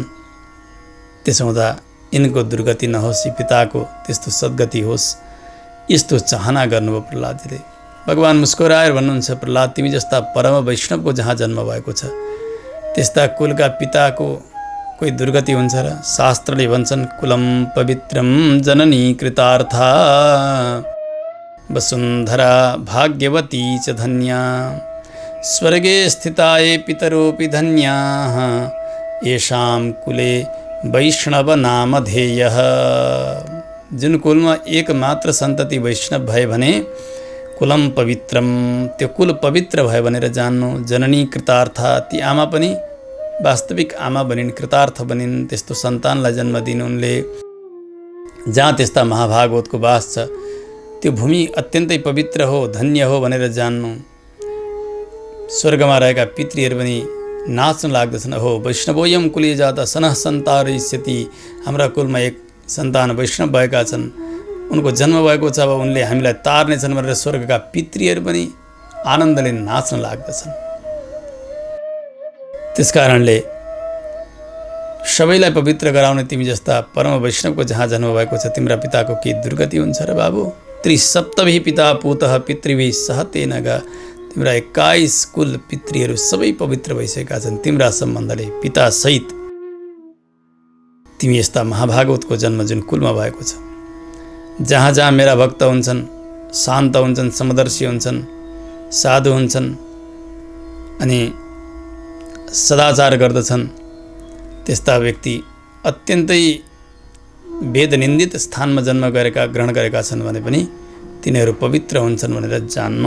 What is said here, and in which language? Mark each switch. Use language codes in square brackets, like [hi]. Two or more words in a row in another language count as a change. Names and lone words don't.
[ne] त्यसो हुँदा यिनको दुर्गति नहोस्, यी पिताको त्यस्तो सद्गति होस्, यस्तो चाहना गर्नुभयो प्रहलादजीले। भगवान मुस्कुराएर भन्नुहुन्छ, प्रहलाद तिमी जस्ता परम वैष्णवको जहाँ जन्म भएको छ त्यस्ता कुलका पिताको कोही दुर्गति हुन्छ र? शास्त्रले भन्छन्, [sa] कुलम पवित्रम जननी कृतार्था वसुन्धरा भाग्यवती च धन्या स्वर्गे स्थिताये पितरोऽपि धन्याः येषां कुले वैष्णव नामधेयः। [ne] जुन कुलमा एकमात्र सन्तति वैष्णव भए भने [sa] कुलम पवित्रम, [ne] त्यो कुल पवित्र भयो भनेर जान्नु। [sa] जननी कृतार्था, [ne] ती आमा पनि वास्तविक आमा बनिन्, कृतार्थ बनिन्, त्यस्तो सन्तानलाई जन्म दिनु उनले। जहाँ त्यस्ता महाभागवतको वास छ त्यो भूमि अत्यन्तै पवित्र हो, धन्य हो भनेर जान्नु। स्वर्गमा रहेका पितृहरू पनि नाच्न लाग्दछन्, हो [sa] वैष्णवोयम कुले जाता सनः सन्तारयिष्यति, [ne] हाम्रा कुलमा एक सन्तान वैष्णव भएका छन्, उनको जन्म भएको छ, अब उनले हामीलाई तार्नेछन् भनेर स्वर्गका पितृहरू पनि आनन्दले नाच्न लाग्दछन्। त्यसकारणले सबैलाई पवित्र गराउने तिमी जस्ता परम वैष्णवको जहाँ जन्म भएको छ तिम्रा पिताको के दुर्गति हुन्छ र बाबु? [sa] त्रिसप्तभिः पिता पूतः पितृभिः सह तेन गा, [ne] तिम्रा 21 कुल पितृहरू सबै पवित्र भइसकेका छन् तिम्रा सम्बन्धले, पितासहित। तिमी यस्ता महाभागवतको जन्म जुन कुलमा भएको छ, जहाँ जहाँ मेरा भक्त हुन्छन्, शान्त हुन्छन्, समदर्शी हुन्छन्, साधु हुन्छन् अनि सदाचार गर्दछन्, त्यस्ता व्यक्ति अत्यन्तै वेदनिन्दित स्थानमा जन्म ग्रहण गरेका छन् भने पनि तिनीहरू पवित्र हुन्छन् भनेर जान्नु।